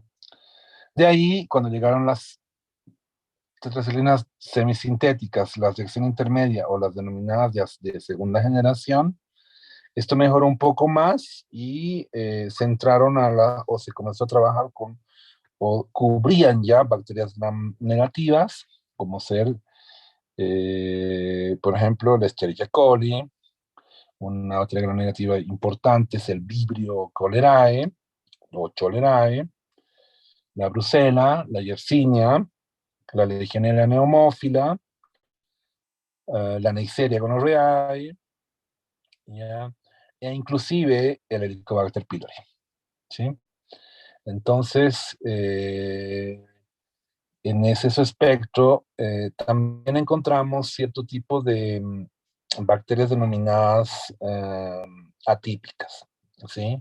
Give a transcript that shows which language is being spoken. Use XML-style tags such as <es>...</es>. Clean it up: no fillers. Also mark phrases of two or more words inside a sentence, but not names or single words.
<es>De ahí, cuando llegaron las tetraciclinas semisintéticas, las de acción intermedia o las denominadas de segunda generación, esto mejoró un poco más y se entraron o se comenzó a trabajar o cubrían ya bacterias gram negativas, como ser, por ejemplo, la Escherichia coli, una bacteria gram negativa importante es el Vibrio cholerae, o cholerae, la Brucella, la Yersinia, la Legionella neumófila, la Neisseria gonorrhoeae, ¿ya? E inclusive el Helicobacter pylori, ¿sí? Entonces, en ese espectro también encontramos cierto tipo de bacterias denominadas atípicas, ¿sí?</es>